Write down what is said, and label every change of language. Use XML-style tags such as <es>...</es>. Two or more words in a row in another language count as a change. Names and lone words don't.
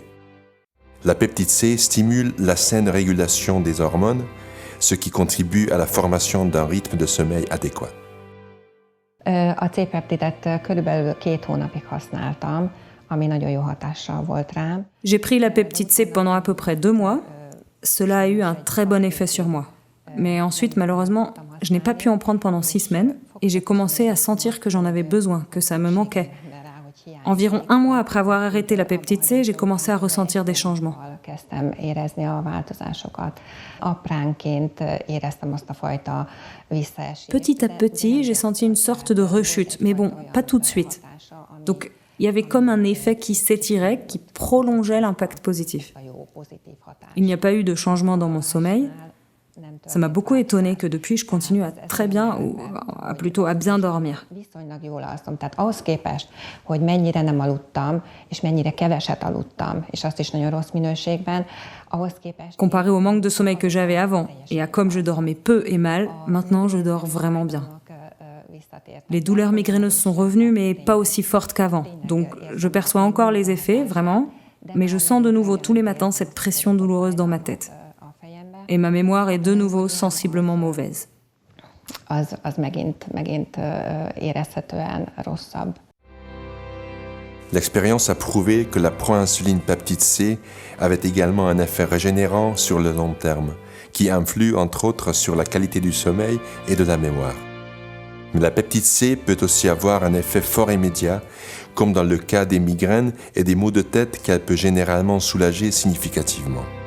<fr>La peptide C stimule la saine régulation des hormones, ce qui contribue à la formation d'un rythme de sommeil adéquat.</fr> <hu>A C-peptidet körülbelül 2 hónapig használtam, ami nagyon jó hatással volt rám.</hu> <fr>J'ai pris la peptide C pendant à peu près 2 mois. Cela a eu un très bon effet sur moi. Mais ensuite, malheureusement, je n'ai pas pu en prendre pendant 6 semaines et j'ai commencé à sentir que j'en avais besoin, que ça me manquait. Environ 1 mois après avoir arrêté la peptide C, j'ai commencé à ressentir des changements.</fr> <hu>kezdtem érezni a változásokat. Apránként éreztem azt a fajta visszaesést.</hu> <fr>Petit à petit, j'ai senti une sorte de rechute, mais bon, pas tout de suite. Donc, il y avait comme un effet qui s'étirait, qui prolongeait l'impact positif. Il n'y a pas eu de changement dans mon sommeil. Ça m'a beaucoup étonnée que depuis, je continue à très bien, ou plutôt à bien dormir.</fr> <hu>Viszonylag jól alszom, tehát ahhoz képest, hogy mennyire nem aludtam, és mennyire keveset aludtam, és azt is nagyon rossz minőségben, ahhoz képest...</hu> <fr>Comparé au manque de sommeil que j'avais avant, et à comme je dormais peu et mal, maintenant je dors vraiment bien. Les douleurs migraineuses sont revenues, mais pas aussi fortes qu'avant. Donc, je perçois encore les effets, vraiment, mais je sens de nouveau tous les matins cette pression douloureuse dans ma tête. Et ma mémoire est de nouveau sensiblement mauvaise.</fr> <hu>Az megint érezhetően rosszabb.</hu> <fr>L'expérience a prouvé que la proinsuline peptide C avait également un effet régénérant sur le long terme, qui influe entre autres sur la qualité du sommeil et de la mémoire. Mais la peptide C peut aussi avoir un effet fort immédiat, comme dans le cas des migraines et des maux de tête qu'elle peut généralement soulager significativement.</fr>